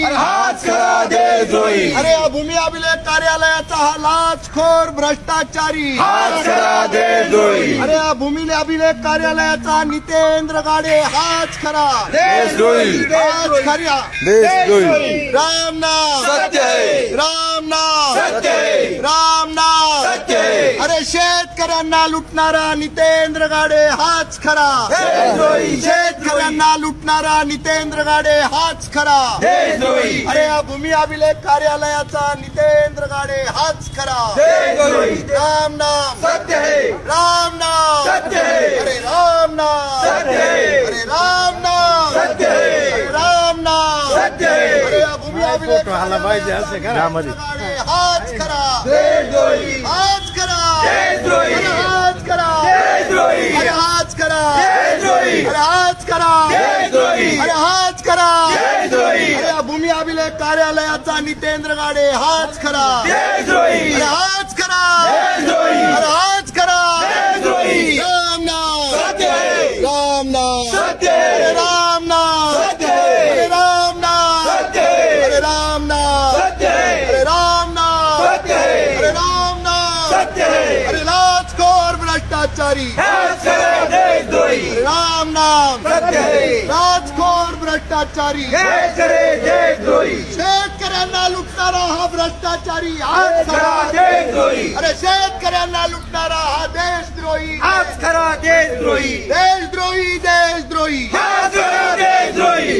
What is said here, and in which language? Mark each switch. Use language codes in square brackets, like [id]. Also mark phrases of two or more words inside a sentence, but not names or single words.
[mr] हाच खरा देशद्रोही, अरे या भूमी अभिलेख कार्यालयाचा हा लाचखोर भ्रष्टाचारी, हाच खरा देशद्रोही, अरे या भूमी अभिलेख कार्यालयाचा नितेंद्र गाडे हाच खरा देशद्रोही, हाच खऱ्या देशद्रोही, [hi] राम नाम सत्य है, राम नाम सत्य है, राम नाम सत्य है, [mr] अरे शेतकऱ्यांना लुटणारा नितेंद्र गाडे हाच खरा देशद्रोही, शेतकऱ्यांना लुटणारा नितेंद्र गाडे हाच खरा देशद्रोही, अरे या भूमी अभिलेख कार्यालयाचा नितेंद्र गाडे हाच खरा देशद्रोही, [hi] राम नाम सत्य है, राम नाम सत्य है, अरे राम नाम सत्य है, अरे राम नाम सत्य है, अरे राम नाम सत्य है, [mr] अरे या भूमी अभिलेख कार्यालयाचा गाडे हाच खरा देशद्रोही, हाच खरा देशद्रोही, अरे हाच खरा देशद्रोही, अरे हाच खरा देशद्रोही, अरे हाच खरा देशद्रोही, अरे हाच खरा देशद्रोही, अरे या भूमी अभिलेख कार्यालयाचा नितेंद्र गाडे हाच खरा देशद्रोही, अरे हाच खरा देशद्रोही, अरे हाच खरा देशद्रोही, [hi] राम नाम सत्य है, राम नाम सत्य अरे है, राम नाम सत्य है, अरे राम नाम सत्य है, अरे राम नाम सत्य है, अरे राम नाम सत्य है, अरे राम नाम सत्य है, [mr] अरे लाचखोर भ्रष्टाचारी, हाच खरा देशद्रोही, [hi] अरे राम नाम सत्य है, [mr] लाचखोर भ्रष्टाचारी, हेच खरे देशद्रोही, शेतकऱ्यांना लुटणारा हा भ्रष्टाचारी हाच हेच खरा खरा देशद्रोही, अरे शेतकऱ्यांना लुटणारा हा देशद्रोही हाच खरा देशद्रोही, देशद्रोही देशद्रोही हाच खरा देशद्रोही,